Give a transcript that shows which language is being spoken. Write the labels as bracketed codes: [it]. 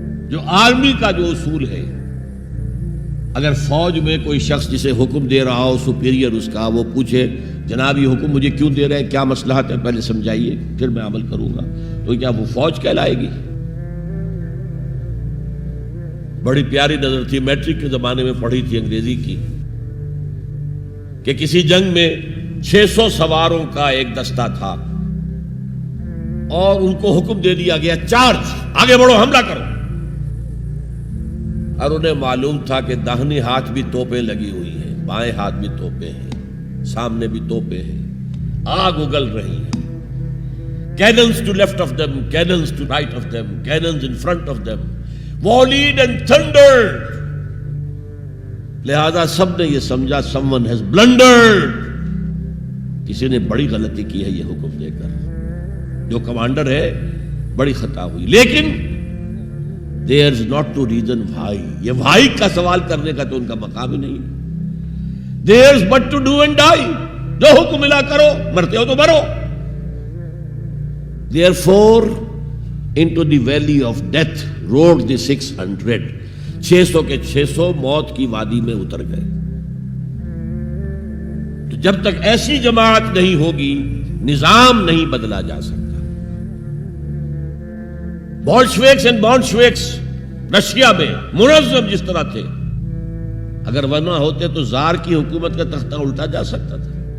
[ur] جو آرمی کا جو اصول ہے، اگر فوج میں کوئی شخص جسے حکم دے رہا ہو، سپیریئر اس کا، وہ پوچھے جناب یہ حکم مجھے کیوں دے رہے ہیں، کیا مصلحت ہے، پہلے سمجھائیے پھر میں عمل کروں گا، تو کیا وہ فوج کہلائے گی؟ بڑی پیاری نظر تھی، میٹرک کے زمانے میں پڑھی تھی انگریزی کی، کہ کسی جنگ میں 600 سواروں کا ایک دستہ تھا اور ان کو حکم دے دیا گیا چارج، آگے بڑھو، حملہ کرو. اور انہیں معلوم تھا کہ داہنے ہاتھ بھی توپیں لگی ہوئی ہیں، بائیں ہاتھ بھی توپیں ہیں، سامنے بھی توپیں ہیں، آگ اگل رہی ہے. [en] Cannons to left of them, cannons to right of them, cannons in front of them, volleyed and thundered. [ur] لہذا سب نے یہ سمجھا [en] someone has blundered. [ur] کسی نے بڑی غلطی کی ہے یہ حکم دے کر. جو کمانڈر ہے بڑی خطا ہوئی. لیکن [en] There's not to reason why. [ur] یہ why کا سوال کرنے کا تو ان کا مقام ہی نہیں ہے. [en] There's but to do and die. [ur] جو حکم ملا کرو, مرتے ہو تو مرو. [en] Therefore, into the valley of death rode the 600. [ur] 600 کے 600 موت کی وادی میں اتر گئے. تو جب تک ایسی جماعت نہیں ہوگی, نظام نہیں بدلا جا سکتا. بولشویکس اینڈ بولشویکس رشیا میں منظم جس طرح تھے, اگر وہ نہ ہوتے تو زار کی حکومت کا تختہ الٹا جا سکتا تھا.